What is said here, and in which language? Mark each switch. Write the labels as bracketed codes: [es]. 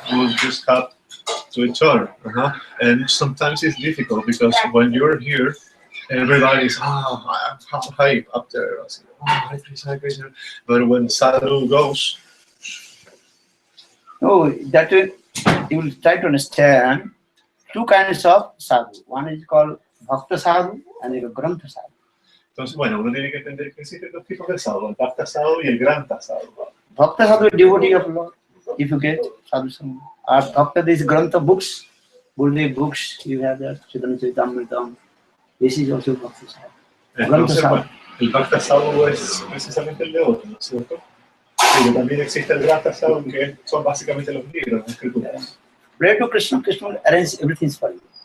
[en] We'll just have to each other. And sometimes it's difficult because when you're here, everybody's hype up there. Hare Krishna, Hare Krishna. But when sadhu goes, No, that will, you will try to understand two kinds of sadhu. One is called Bhakta sadhu and the Grantha sadhu. [es] entonces, bueno, uno tiene que entender que existen dos tipos de sadhu, el Bhakta sadhu y el Grantha sadhu. [en] Bhakta sadhu is devotee of Lord, if you get sadhu sangha. Or Bhakta, these Grantha books, Gurudeva books, you have that, Chaitanya Charitamrita. This is also Bhakta sadhu. [es] Entonces, bueno, el Bhakta sadhu es precisamente el devoto, ¿no es cierto? Pero también existe el Grantha sadhu, que son básicamente los libros, las escrituras. [en] Pray to Krishna, Krishna will arrange everything for you.